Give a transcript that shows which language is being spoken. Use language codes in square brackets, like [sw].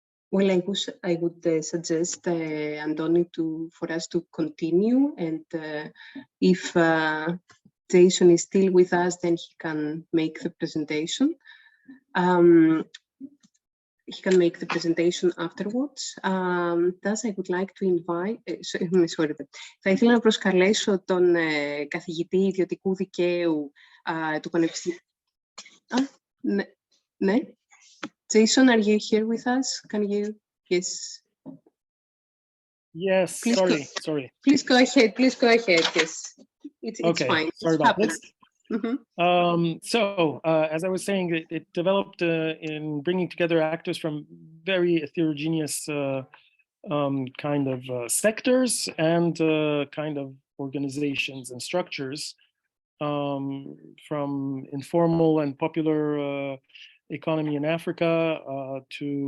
[en] Well, I would suggest, Antoni, for us to continue, and if Jason is still with us, then he can make the presentation. He can make the presentation afterwards. Thus, I would like to invite... [el] Θα ήθελα να προσκαλέσω τον καθηγητή Ιδιωτικού Δικαίου του Πανεπιστημίου. Ναι. [en] Jason, are you here with us? Can you? Yes. Yes. Please sorry. Please go ahead. Yes. It's okay. fine. Sorry about this. Mm-hmm. So, as I was saying, it developed in bringing together actors from very heterogeneous kind of sectors and kind of organizations and structures, from informal and popular economy in Africa to